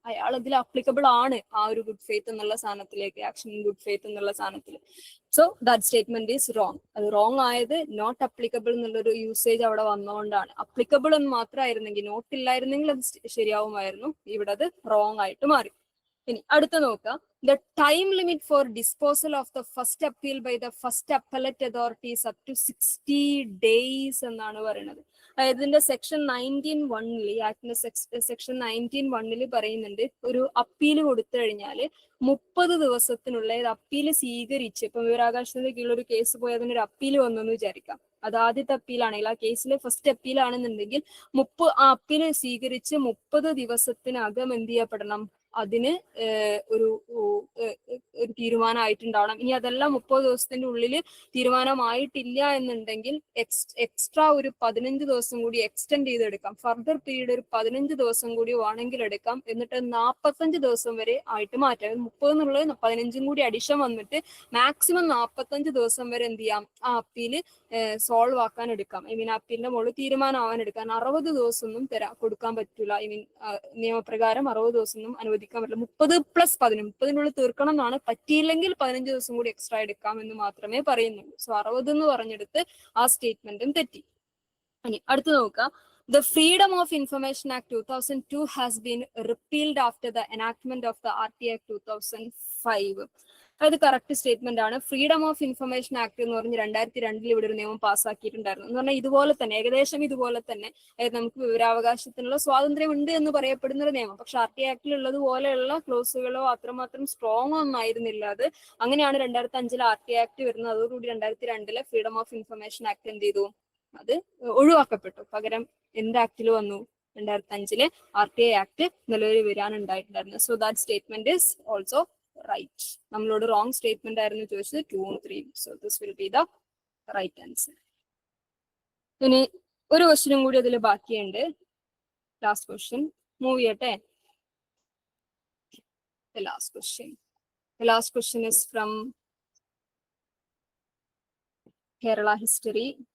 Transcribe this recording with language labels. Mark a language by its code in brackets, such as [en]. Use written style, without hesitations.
[ml] അയാൾ ഇതിൽ അപ്ലിക്കബിൾ ആണ് ആ ഒരു ഗുഡ് ഫെയ്ത്ത് എന്നുള്ള സാധനത്തിലേക്ക്, ആക്ഷൻ ഇൻ ഗുഡ് ഫെയ്ത്ത് എന്നുള്ള സാധനത്തിൽ. [en] So that statement is wrong. [ml] അത് റോങ് ആയത് നോട്ട് അപ്ലിക്കബിൾ എന്നുള്ളൊരു യൂസേജ് അവിടെ വന്നുകൊണ്ടാണ്. അപ്ലിക്കബിൾ എന്ന് മാത്രമായിരുന്നെങ്കിൽ, നോട്ട് ഇല്ലായിരുന്നെങ്കിൽ അത് ശരിയാവുമായിരുന്നു. ഇവിടെ അത് റോങ് ആയിട്ട് മാറി. ഇനി അടുത്ത നോക്കാം. [en] The time limit for disposal of the first appeal by the first appellate authority is up to 60 days [ml] എന്നാണ് പറയുന്നത്. അതായത് ഇതിന്റെ സെക്ഷൻ 19(1) ആക്ടിന്റെ സെക്ഷൻ 19(1) പറയുന്നുണ്ട്, ഒരു അപ്പീൽ കൊടുത്തു കഴിഞ്ഞാൽ 30 ദിവസത്തിനുള്ള അപ്പീൽ സ്വീകരിച്ച്, ഇപ്പൊ വിവരാവകാശത്തിന്റെ കീഴിൽ ഒരു കേസ് പോയി അതിനൊരു അപ്പീൽ വന്നെന്ന് വിചാരിക്കാം. അത് ആദ്യത്തെ അപ്പീലാണെങ്കിൽ, ആ കേസിലെ ഫസ്റ്റ് അപ്പീലാണെന്നുണ്ടെങ്കിൽ ആ അപ്പീൽ സ്വീകരിച്ച് 30 ദിവസത്തിനകം എന്ത് ചെയ്യപ്പെടണം, അതിന് ഒരു തീരുമാനമായിട്ടുണ്ടാവണം. ഇനി അതെല്ലാം 30 ദിവസത്തിന്റെ ഉള്ളിൽ തീരുമാനമായിട്ടില്ല എന്നുണ്ടെങ്കിൽ എക്സ്ട്രാ ഒരു 15 ദിവസം കൂടി എക്സ്റ്റെൻഡ് ചെയ്തെടുക്കാം. ഫർദർ പീരീഡ് ഒരു 15 ദിവസം കൂടി വേണമെങ്കിൽ എടുക്കാം. എന്നിട്ട് 45 ദിവസം വരെ ആയിട്ട് മാറ്റാം. 30 എന്നുള്ളത് 15 കൂടി അഡിഷൻ വന്നിട്ട് മാക്സിമം 45 ദിവസം വരെ എന്ത് ചെയ്യാം, ആ അപ്പീല് സോൾവ് ആക്കാൻ എടുക്കാം. ഐ മീൻ അപ്പീലിന്റെ മുകളിൽ തീരുമാനമാവാൻ എടുക്കാൻ. 60 ദിവസം ഒന്നും കൊടുക്കാൻ പറ്റൂല. ഐ മീൻ നിയമപ്രകാരം 60 ദിവസം ഒന്നും അനുവദിക്കാൻ പറ്റില്ല. 30+15, 30-നുള്ളിൽ തീർക്കണം എന്നാണ്. പറ്റിയില്ലെങ്കിൽ 15 ദിവസം കൂടി എക്സ്ട്രാ എടുക്കാം എന്ന് മാത്രമേ പറയുന്നുള്ളൂ. സോ 60 എന്ന് പറഞ്ഞെടുത്ത് ആ സ്റ്റേറ്റ്മെന്റും തെറ്റി. ഇനി അടുത്ത് നോക്കാം. [en] The Freedom of Information Act 2002 has been repealed after the enactment of the RT Act 2005. [ml] അത് കറക്റ്റ് സ്റ്റേറ്റ്മെന്റ് ആണ്. ഫ്രീഡം ഓഫ് ഇൻഫർമേഷൻ ആക്ട് എന്ന് പറഞ്ഞ് 2002 ഇവിടെ ഒരു നിയമം പാസ്സാക്കിയിട്ടുണ്ടായിരുന്നു. എന്ന് പറഞ്ഞാൽ ഇതുപോലെ തന്നെ, ഏകദേശം ഇതുപോലെ തന്നെ, നമുക്ക് വിവരാവകാശത്തിനുള്ള സ്വാതന്ത്ര്യം ഉണ്ട് എന്ന് പറയപ്പെടുന്ന ഒരു നിയമം. പക്ഷെ RT ആക്ടിലുള്ളത് പോലെയുള്ള ക്ലോസുകളോ അത്രമാത്രം സ്ട്രോങ് ഒന്നും ആയിരുന്നില്ല അത്. അങ്ങനെയാണ് 2005 RT ആക്ട് വരുന്നത്. അതോടുകൂടി 2002 ഫ്രീഡം ഓഫ് ഇൻഫർമേഷൻ ആക്ട് എന്ത് ചെയ്തു, അത് ഒഴിവാക്കപ്പെട്ടു. പകരം എന്ത് ആക്ടിൽ വന്നു, 2005 RT ആക്ട് നിലവിൽ വരാനുണ്ടായിട്ടുണ്ടായിരുന്നു. [en] So that statement is also right. [ml] നമ്മളോട് റോങ് സ്റ്റേറ്റ്മെന്റ് ആയിരുന്നു ചോദിച്ചത് 2 ഉം 3 ഉം. [en] So this will be the right answer. [ml] ഇനി ഒരു ക്വസ്റ്റ്യനും കൂടി അതിൽ ബാക്കിയുണ്ട്. ലാസ്റ്റ് ക്വസ്റ്റ്യൻ മൂവ് ചെയ്യട്ടെ. [en] The last question is from Kerala history.